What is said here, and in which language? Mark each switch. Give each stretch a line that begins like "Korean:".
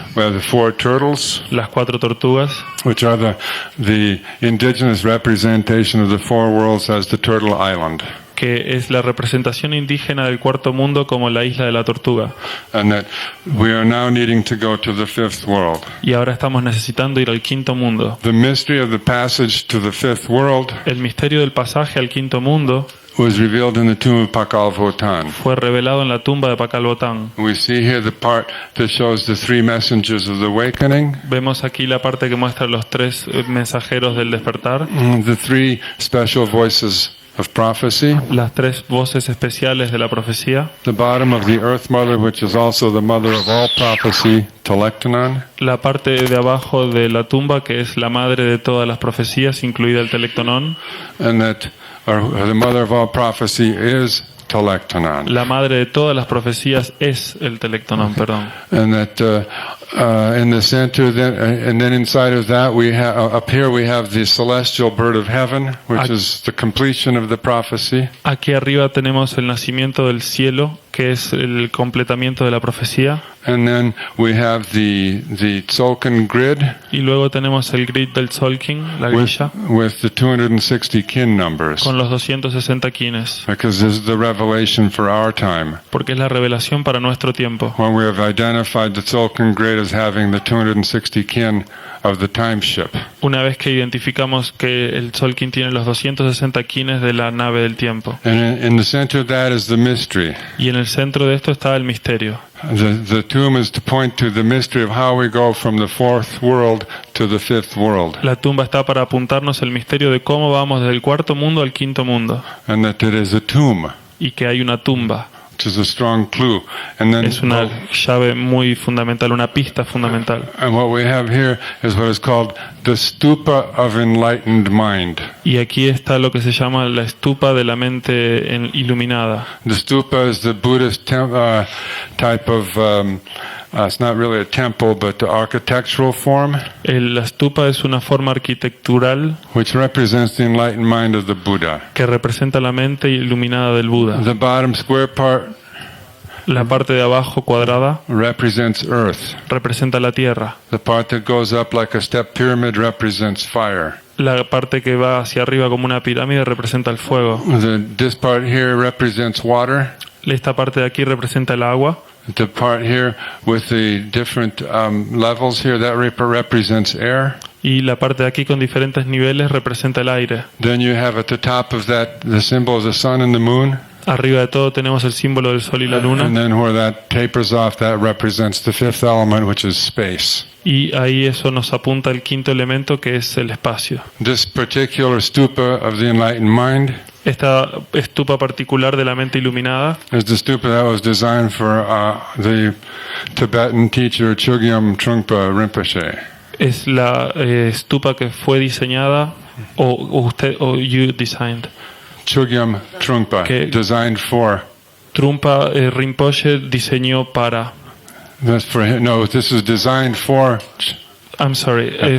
English: We have the four turtles,
Spanish: Las 4 tortugas,
English: which are the indigenous representation of the four worlds as the Turtle Island.
Spanish: que es la representación indígena del cuarto mundo como la isla de la tortuga.
English: And that we are now needing to go to the fifth world.
Spanish: Y ahora estamos necesitando ir al quinto mundo.
English: The mystery of the passage to the fifth world
Spanish: El misterio del pasaje al quinto mundo
English: was revealed in the tomb of Pakal Votan.
Spanish: fue revelado en la tumba de Pakal Botán.
English: We see here the part that shows the three messengers of the awakening,
Spanish: Vemos aquí la parte que muestra los 3 mensajeros del despertar,
English: the three special voices of prophecy,
Spanish: las 3 voces especiales de la profecía,
English: the bottom of the Earth Mother, which is also the mother of all prophecy, Telektonon,
Spanish: la parte de abajo de la tumba que es la madre de todas las profecías, incluida el Telectonón.
English: and that the mother of all prophecy is Telektonon.
Spanish: La madre de todas las profecías es el Telectonón, perdón.
English: And that in the center, and then inside of that, we have up here we have the celestial bird of heaven, which is the completion of the prophecy.
Spanish: Aquí arriba tenemos el nacimiento del cielo, que es el completamiento de la profecía.
English: And then we have the tzolkin grid
Spanish: Y luego tenemos el grid del tzolkin, la grilla,
English: with the 260 kin numbers,
Spanish: con los 260 quines,
English: because this is the revelation for our time.
Spanish: porque es la revelación para nuestro tiempo.
English: When we have identified the tzolkin grid as having the 260 kin of the time ship.
Spanish: Una vez que identificamos que el tzolkin tiene los 260 quines de la nave del tiempo.
English: And in the center of that is the mystery.
Spanish: Y en el centro de esto está el misterio.
English: The tomb is to point to the mystery of how we go from the fourth world to the fifth world.
Spanish: La tumba está para apuntarnos el misterio de cómo vamos del cuarto mundo al quinto mundo.
English: And that it is a tomb
Spanish: Y que hay una tumba
English: which is a strong clue. And then
Spanish: Es una llave muy fundamental, una pista fundamental.
English: and what we have here is what is called the stupa of enlightened mind.
Spanish: Y aquí está lo que se llama la estupa de la mente iluminada.
English: The stupa is the Buddhist type of, it's not really a temple, but the architectural form,
Spanish: La estupa es una forma arquitectural
English: which represents the enlightened mind of the Buddha.
Spanish: que representa la mente iluminada del Buda.
English: The bottom square part
Spanish: La parte de abajo cuadrada
English: represents earth.
Spanish: representa la tierra.
English: The part that goes up like a step pyramid represents fire.
Spanish: La parte que va hacia arriba como una pirámide representa el fuego.
English: This part here represents water.
Spanish: Esta parte de aquí representa el agua.
English: The part here with the different levels here, that represents air.
Spanish: Y la parte de aquí con diferentes niveles representa el aire.
English: Then you have at the top of that the symbol of the sun and the moon.
Spanish: Arriba de todo tenemos el símbolo del sol y la
English: And
Spanish: luna.
English: then where that tapers off, that represents the fifth element, which is space.
Spanish: Y ahí eso nos apunta al quinto elemento, que es el espacio.
English: This particular stupa of the enlightened mind
Spanish: Esta estupa particular de la mente iluminada
English: is the stupa that was designed for the Tibetan teacher Chogyam Trungpa Rinpoche.
Spanish: es la estupa que fue diseñada o
English: you designed. Chogyam Trungpa,
Spanish: Que-
English: designed for.
Spanish: Trungpa Rinpoche diseñó para.
English: That's for him. No, this is designed for. I'm sorry.